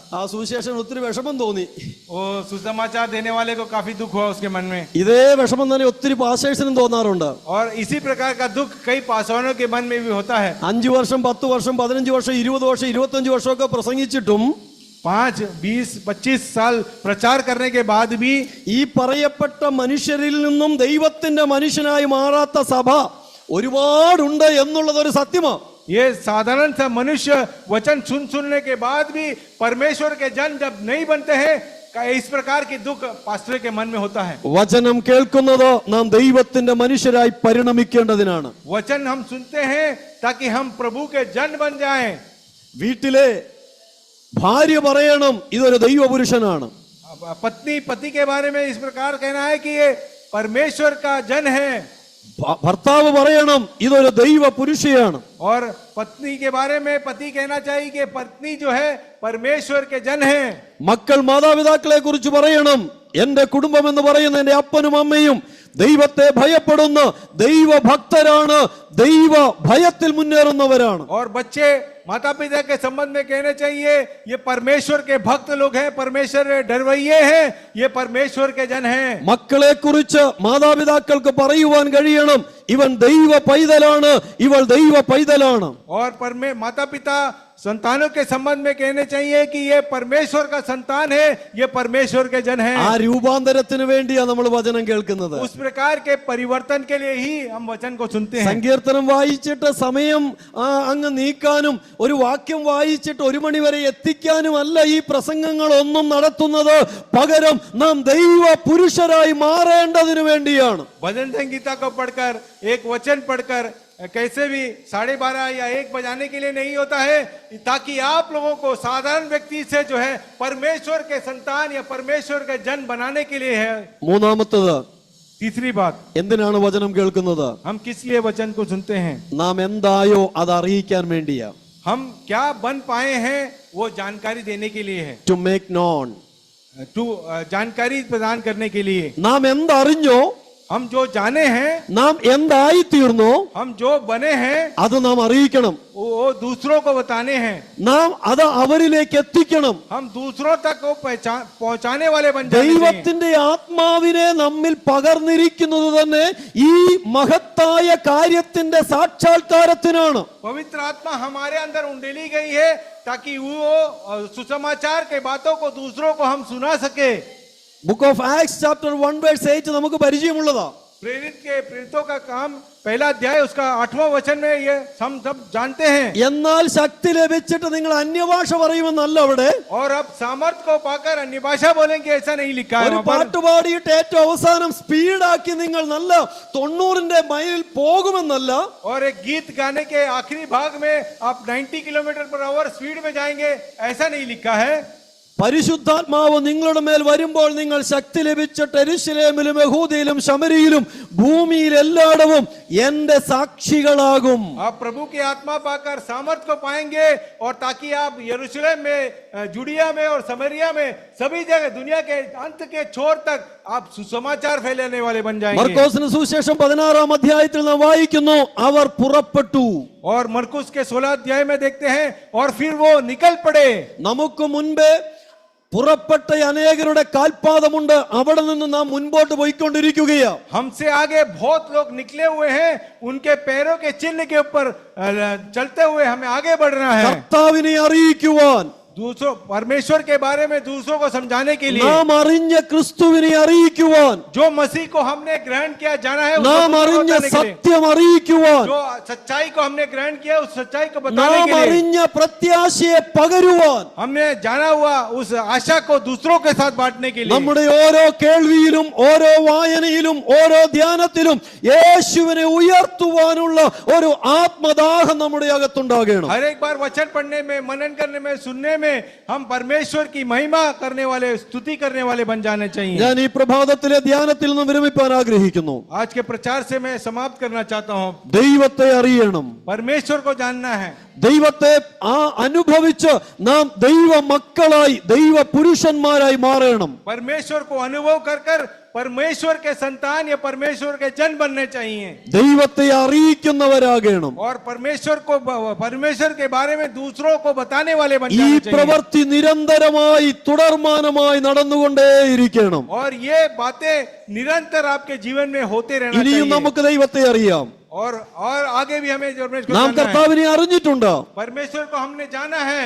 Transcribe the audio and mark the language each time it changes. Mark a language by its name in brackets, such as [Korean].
[Malayalam] ആ സുവിശേഷൻ ഒത്തിരി വിഷമം തോന്നി. [Hindi] वो सुसमाचार देने वाले को काफी दुख हुआ उसके मन में। [Malayalam] ഇതേ വിഷമം തന്നെ ഒത്തിരി പാസ്റ്റേഴ്സിനും തോന്നാറുണ്ട്. [Hindi] और इसी प्रकार का दुख कई पासवानों के मन में भी होता है। [Malayalam] 5 വർഷം 10 വർഷം 15 വർഷം 20 വർഷം 25 വർഷമൊക്കെ പ്രസംഗിച്ചിട്ടും [Hindi] 5, 20, 25 साल प्रचार करने के बाद भी [Malayalam] ഈ പറയപ്പെട്ട മനുഷ്യരിൽ നിന്നും ദൈവത്തിന്റെ മനുഷ്യനായി മാറാത്ത സഭ ഒരുപാടുണ്ട് എന്നുള്ളത് ഒരു സത്യമാണ്. [Hindi] ये साधारण सा मनुष्य वचन सुनने के बाद भी परमेश्वर के जन जब नहीं बनते हैं, इस प्रकार की दुख पास्टर के मन में होता है। [Malayalam] വചനം കേൾക്കുന്നത് നാം ദൈവത്തിന്റെ മനുഷ്യരായി പരിണമിക്കേണ്ടതിനാണ്. [Hindi] वचन हम सुनते हैं ताकि हम प्रभु के जन बन जाएं। [Malayalam] വീട്ടിലെ ഭാര്യ പറയണം ഇതൊരു ദൈവപുരുഷനാണ്. [Hindi] पत्नी पति के बारे में इस प्रकार कहना है कि ये परमेश्वर का जन है। [Malayalam] ഭർത്താവ് പറയണം ഇതൊരു ദൈവ പുരുഷയാണ്. [Hindi] और पत्नी के बारे में पति कहना चाहिए कि पत्नी जो है परमेश्वर के जन है. [Malayalam] മക്കൾ മാതാപിതാക്കളെ കുറിച്ച് പറയണം എന്റെ കുടുംബം എന്ന് പറയുന്ന എന്റെ അപ്പനും അമ്മയും ദൈവത്തെ ഭയപ്പെടുന്ന ദൈവഭക്തരാണ്, ദൈവ ഭയത്തിൽ മുന്നേറുന്നവരാണ്. [Hindi] और बच्चे माता पिता के संबंध में कहने चाहिए ये परमेश्वर के भक्त लोग हैं, परमेश्वर डरवैये हैं, ये परमेश्वर के जन हैं. [Malayalam] മക്കളെ കുറിച്ച് മാതാപിതാക്കൾക്ക് പറയുവാൻ കഴിയണം ഇവൻ ദൈവ പൈതലാണ്, ഇവൾ ദൈവ പൈതലാണ്. [Hindi] और माता पिता संतानों के संबंध में कहने चाहिए कि ये परमेश्वर का संतान है, ये परमेश्वर के जन हैं. [Malayalam] ആ രൂപാന്തരത്തിന് വേണ്ടിയാ നമ്മൾ വചനം കേൾക്കുന്നത്. [Hindi] उस प्रकार के परिवर्तन के लिए ही हम वचन को सुनते हैं. [Malayalam] സങ്കീർത്തനം വായിച്ചിട്ട് സമയം അങ്ങ് നീക്കാനും ഒരു വാക്യം വായിച്ചിട്ട് 1 മണി വരെ എത്തിക്കാനും അല്ല ഈ പ്രസംഗങ്ങൾ ഒന്നും നടത്തുന്നത്. പകരം നാം ദൈവ പുരുഷരായി മാറേണ്ടതിനു വേണ്ടിയാണ്. [Hindi] भजन संगीता को पढ़कर एक वचन पढ़कर कैसे भी 12:30 या 1 बजाने के लिए नहीं होता है, ताकि आप लोगों को साधारण व्यक्ति से जो है परमेश्वर के संतान या परमेश्वर के जन बनाने के लिए है. [Malayalam] മൂന്നാമത്തേത്, [Hindi] तीसरी बात, [Malayalam] എന്തിനാണ് വചനം കേൾക്കുന്നത്? [Hindi] हम किस लिए वचन को सुनते हैं? [Malayalam] നാം എന്തായോ അത് അറിയിക്കാൻ വേണ്ടിയാ. [Hindi] हम क्या बन पाए हैं वो जानकारी देने के लिए है. [English] To make known. [Hindi] जानकारी प्रदान करने के लिए. [Malayalam] നാം എന്തറിഞ്ഞോ, [Hindi] हम जो जाने हैं, [Malayalam] നാം എന്തായി തീർന്നോ, [Hindi] हम जो बने हैं, [Malayalam] അത് നാം അറിയിക്കണം. [Hindi] वो दूसरों को बताने हैं. [Malayalam] നാം അത് അവരിലേക്ക് എത്തിക്കണം. [Hindi] हम दूसरों तक को पहुंचाने वाले बन जाने चाहिए. [Malayalam] ദൈവത്തിന്റെ ആത്മാവിനെ നമ്മിൽ പകർന്നിരിക്കുന്നത് തന്നെ ഈ മഹത്തായ കാര്യത്തിന്റെ സാക്ഷാത്കാരത്തിനാണ്. [Hindi] पवित्र आत्मा हमारे अंदर उंडेली गई है ताकि वो सुसमाचार के बातों को दूसरों को हम सुना सके. [English] book of Acts chapter [Malayalam] 1:8 നമുക്ക് പരിചയമുള്ളതാ. [Hindi] प्रेरितों का काम पहला अध्याय उसका 8वां वचन में ये हम सब जानते हैं. [Malayalam] എന്നാൽ ശക്തി ലഭിച്ചിട്ട് നിങ്ങൾ അന്യഭാഷ പറയുമെന്നല്ല അവിടെ. [Hindi] और अब सामर्थ को पाकर अन्य भाषा बोलेंगे ऐसा नहीं लिखा है. [Malayalam] ഒരു പാട്ട് പാടിയിട്ട് ഏറ്റവും അവസാനം സ്പീഡാക്കി നിങ്ങൾ നല്ല 90 മൈലിൽ പോകുമെന്നല്ല. [Hindi] और एक गीत गाने के आखिरी भाग में आप 90 km/h स्पीड में जाएंगे ऐसा नहीं लिखा है. [Malayalam] പരിശുദ്ധാത്മാവ് നിങ്ങളുടെ മേൽ വരുമ്പോൾ നിങ്ങൾ ശക്തി ലഭിച്ചിട്ട് യെരൂശലേമിലും യഹൂദയിലും ശമരിയിലും ഭൂമിയിൽ എല്ലായിടവും എന്റെ സാക്ഷികളാകും. [Hindi] आप प्रभु की आत्मा पाकर सामर्थ को पाएंगे और ताकि आप यरूशलेम में, जुडिया में और समरिया में सभी जगह दुनिया के अंत के छोर तक आप सुसमाचार फैलाने वाले बन जाएंगे. [Malayalam] മർക്കോസിന് സുവിശേഷം 16-ാം അധ്യായത്തിൽ നാം വായിക്കുന്നു, അവർ പുറപ്പെട്ടു. [Hindi] और मरकुस के 16 अध्याय में देखते हैं और फिर वो निकल पड़े. [Malayalam] നമുക്ക് മുൻപേ പുറപ്പെട്ട അനേകരുടെ കാൽപാദമുണ്ട്. അവിടെ നിന്ന് നാം മുൻപോട്ട് പോയിക്കൊണ്ടിരിക്കുകയാ. [Hindi] हमसे आगे बहुत लोग निकले हुए हैं, उनके पैरों के चिन्ह के ऊपर चलते हुए हमें आगे बढ़ना है. [Malayalam] കർത്താവിനെ അറിയിക്കുവാൻ, [Hindi] दूसरों परमेश्वर के बारे में दूसरों को समझाने के लिए, [Malayalam] നാം അറിഞ്ഞ ക്രിസ്തുവിനെ അറിയിക്കുവാൻ, [Hindi] जो मसीह को हमने ग्रहण किया जाना है, [Malayalam] നാം അറിഞ്ഞ സത്യം അറിയിക്കുവാൻ, [Hindi] जो सच्चाई को हमने ग्रहण किया उस सच्चाई को बताने [Malayalam] നാം [Hindi] के लिए, [Malayalam] അറിഞ്ഞ പ്രത്യാശയെ പകരുവാൻ, [Hindi] हमने जाना हुआ उस आशा को दूसरों के साथ बांटने के लिए. [Malayalam] നമ്മുടെ ഓരോ കേൾവിയിലും ഓരോ വായനയിലും ഓരോ ധ്യാനത്തിലും യേശുവിനെ ഉയർത്തുവാനുള്ള ഒരു ആത്മദാഹം നമ്മുടെ അകത്തുണ്ടാകണം. [Hindi] हर एक बार वचन पढ़ने में, मनन करने में, सुनने में हम परमेश्वर की महिमा करने वाले, स्तुति करने वाले बन जाने चाहिए. [Malayalam] ഞാൻ ഈ പ്രഭാതത്തിലെ ധ്യാനത്തിൽ നിന്ന് വിരമിപ്പാൻ ആഗ്രഹിക്കുന്നു. [Hindi] आज के प्रचार से मैं समाप्त करना चाहता हूँ. [Malayalam] ദൈവത്തെ അറിയണം, [Hindi] परमेश्वर को जानना है. [Malayalam] ദൈവത്തെ അനുഭവിച്ച് നാം ദൈവ മക്കളായി ദൈവ പുരുഷന്മാരായി മാറണം. [Hindi] परमेश्वर को अनुभव कर कर परमेश्वर के संतान या परमेश्वर के जन बनने चाहिए. [Malayalam] ദൈവത്തെ അറിയിക്കുന്നവരാകണം. [Hindi] और परमेश्वर के बारे में दूसरों को बताने वाले बन [Malayalam] ഈ [Hindi] जाने चाहिए. [Malayalam] പ്രവൃത്തി നിരന്തരമായി തുടർമാനമായി നടന്നുകൊണ്ടേയിരിക്കണം. [Hindi] और ये बातें निरंतर आपके जीवन में होते रहना [Malayalam] ഇനിയും [Hindi] चाहिए. [Malayalam] നമുക്ക് ദൈവത്തെ അറിയാം. [Hindi] और आगे भी हमें परमेश्वर को [Malayalam] നാം [Hindi] जानना है. [Malayalam] കർത്താവിനെ അറിഞ്ഞിട്ടുണ്ട്, [Hindi] परमेश्वर को हमने जाना है